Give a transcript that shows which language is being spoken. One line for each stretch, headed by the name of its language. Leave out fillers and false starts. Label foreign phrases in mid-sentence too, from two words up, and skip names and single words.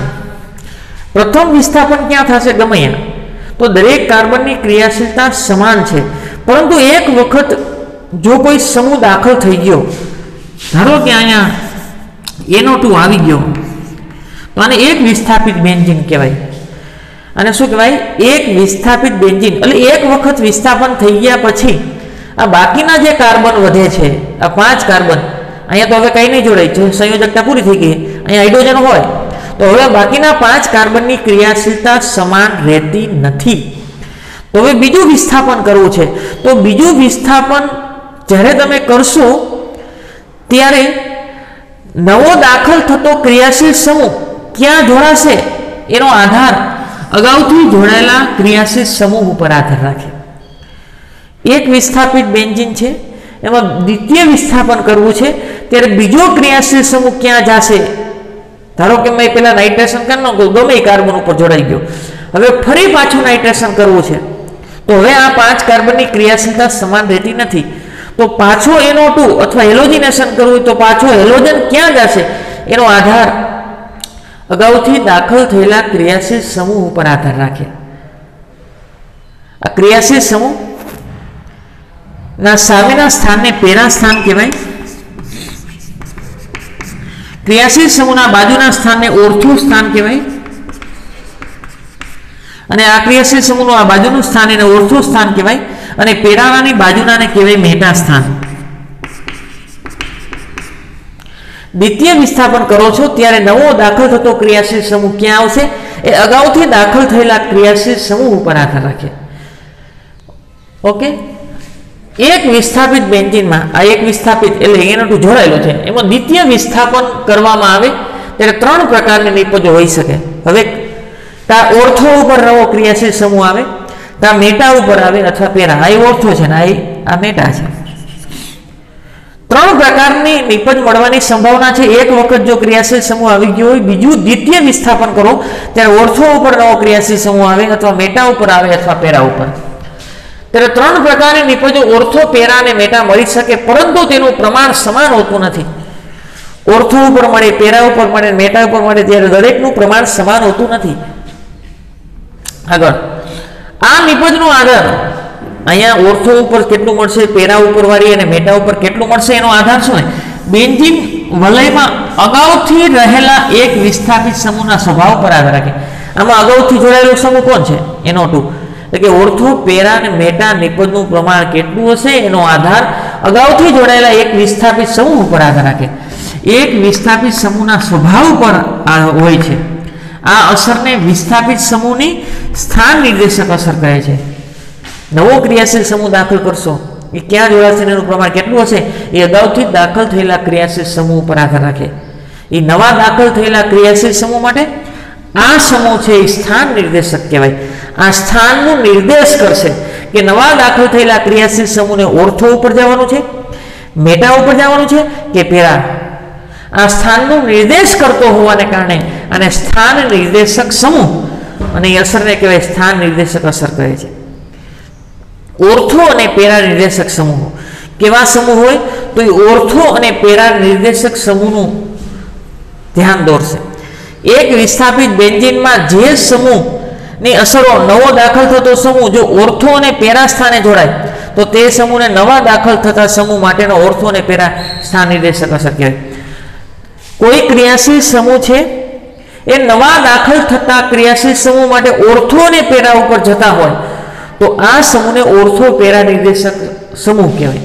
Gujarati: પ્રથમ વિસ્થાપન ક્યા થશે ગમે ત્યાં, તો દરેક કાર્બન કી ક્રિયાશીલતા સમાન છે। પરંતુ એક વખત જો કોઈ સમૂહ દાખલ થઈ ગયો, ધારો કે અહીંયા NO2 આવી ગયો, તો આને એક વિસ્થાપિત બેન્જીન કહેવાય। અને શું કહેવાય? એક વિસ્થાપિત બેન્ઝીન। એટલે એક વખત વિસ્થાપન થઈ ગયા પછી આ બાકીના જે કાર્બન વધે છે, આ 5 કાર્બન, અહીંયા તો હવે કંઈ નહીં જોડાય છે, સંયોજકતા પૂરી થઈ ગઈ, અહીંયા હાઇડ્રોજન હોય તો હવે બાકીના 5 કાર્બનની ક્રિયાશીલતા સમાન રહેતી નથી। તો હવે બીજું વિસ્થાપન કરવું છે, તો બીજું વિસ્થાપન જ્યારે તમે કરશો ત્યારે નવો દાખલ થતો ક્રિયાશીલ સમૂહ ક્યાં જોડાશે એનો આધાર અગાઉથી જોડાયેલા ક્રિયાશીલ સમૂહ પર આધાર રાખે। એક વિસ્થાપિત બેન્જીન છે, એમાં દ્વિતીય વિસ્થાપન કરવું છે ત્યારે બીજો ક્રિયાશીલ સમૂહ ક્યાં જાશે? ધારો કે મૈં પેલા નાઇટ્રેશન કર નાખો, ગમે કાર્બન પર જોડાઈ ગયો, હવે ફરી પાછું નાઇટ્રેશન કરવું છે તો હવે આ 5 કાર્બનની ક્રિયાશીલતા સમાન રહતી નથી। તો પાછો NO2 અથવા હેલોજિનેશન કરવું તો પાછો હેલોજન ક્યાં જાશે એનો આધાર અગાઉથી દાખલ થયેલા ક્રિયાશીલ સમૂહ પર આધાર રાખે। આ ક્રિયાશીલ સમૂહ ના સામેના સ્થાન ને પેરા સ્થાન કહેવાય, ક્રિયાશીલ સમૂહના બાજુના સ્થાન ને ઓર્થો સ્થાન કહેવાય, અને આ ક્રિયાશીલ સમૂહનો આ બાજુનું સ્થાન એને ઓર્થો સ્થાન કહેવાય, અને પેરાવાની બાજુના ને કહેવાય મેટા સ્થાન। દ્વિતીય વિસ્થાપન કરો છો ત્યારે નવો દાખલ થતો ક્રિયાશીલ સમૂહ ક્યા આવશે? એ અગાઉથી દાખલ થયેલા ક્રિયાશીલ સમૂહ પર આધાર રાખે। ઓકે, એક વિસ્થાપિત બેન્જીન મેં આ એક વિસ્થાપિત એટલે NO2 જોડાયેલો છે, એમાં દ્વિતીય વિસ્થાપન કરવામાં આવે ત્યારે 3 પ્રકારની નિપજો હોઈ શકે। હવે તા ઓર્થો ઉપર નવો ક્રિયાશીલ સમૂહ આવે, તા મેટા ઉપર આવે અથવા પેરા। આ ઓર્થો છે ને આ મેટા છે। 3 પ્રકારની નિપજ મળવાની સંભાવના હૈ। એક વખત જો ક્રિયાશીલ સમૂહ આવી ગયો હોય, બીજૂ દ્વિતીય વિસ્થાપન કરો ત્યારે ઓર્થો ઉપર નવો ક્રિયાશીલ સમૂહ આવે અથવા મેટા ઉપર આવે અથવા પેરા ઉપર। ત્યારે 3 પ્રકારની નિપજો ઓર્થો, પેરા અને મેટા મળી શકે, પરંતુ તેનું પ્રમાણ સમાન હોતું નથી। ઓર્થો ઉપર મળે, પેરા ઉપર મળે, મેટા ઉપર મળે ત્યારે દરેકનું પ્રમાણ સમાન હોતું નથી। આગળ આ નિપજનો આધાર અહીંયા ઓર્થો ઉપર કેટલું મળશે, પેરા ઉપર વાળી અને મેટા ઉપર કેટલું મળશે એનો આધાર શું? બેન્જીન વલયમાં અગાઉથી રહેલા એક વિસ્થાપિત સમૂહના સ્વભાવ પર આધાર રાખે। આમાં અગાઉથી જોડાયેલો સમૂહ કોણ છે? NO2। એટલે કે ઓર્થો, પેરા અને मेटा નિપજનું પ્રમાણ કેટલું હશે એનો આધાર અગાઉથી જોડાયેલા એક વિસ્થાપિત સમૂહ પર આધાર રાખે। એક વિસ્થાપિત સમૂહના સ્વભાવ પર હોય છે। આ અસરને વિસ્થાપિત સમૂહની સ્થાન નિર્દેશક અસર કહે છે। નવો ક્રિયાશીલ સમૂહ દાખલ કરશો એ ક્યા જોડાશે એનું પ્રમાણ કેટલું હશે એ અગાઉથી દાખલ થયેલા ક્રિયાશીલ સમૂહ પર આધાર રાખે। એ નવા દાખલ થયેલા ક્રિયાશીલ સમૂહ માટે આ સમૂહ છે એ સ્થાન નિર્દેશક કહેવાય। આ સ્થાનનું નિર્દેશ કરશે કે નવા દાખલ થયેલા ક્રિયાશીલ સમૂહને ઓર્થો ઉપર જવાનું છે, મેટા ઉપર જવાનું છે કે પેરા। આ સ્થાનનું નિર્દેશ કરતો હોવાને કારણે આને સ્થાન નિર્દેશક સમૂહ અને અસરને કહેવાય સ્થાન નિર્દેશક અસર કહે છે। ઓર્થો અને પેરા નિર્દેશક સમૂહ કેવા સમૂહ હોય તો ઓર્થો અને પેરા નિર્દેશક સમૂહનું ધ્યાન દૌરશે। એક વિસ્થાપિત બેન્જીન મેં જે સમૂહ ની અસરો નવો દાખલ થતો સમૂહ જો ઓર્થો અને પેરા સ્થાને જોડાય તો તે સમૂહને નવા દાખલ થતા સમૂહ માટેનો ઓર્થો અને પેરા સ્થાન નિર્દેશક અસર કહેવાય. કોઈ ક્રિયાશીલ સમૂહ છે એ નવા દાખલ થતા ક્રિયાશીલ સમૂહ માટે ઓર્થો અને પેરા ઉપર જતા હોય તો આ સમૂહને ઓર્થો પેરા નિર્દેશક સમૂહ કહેવાય.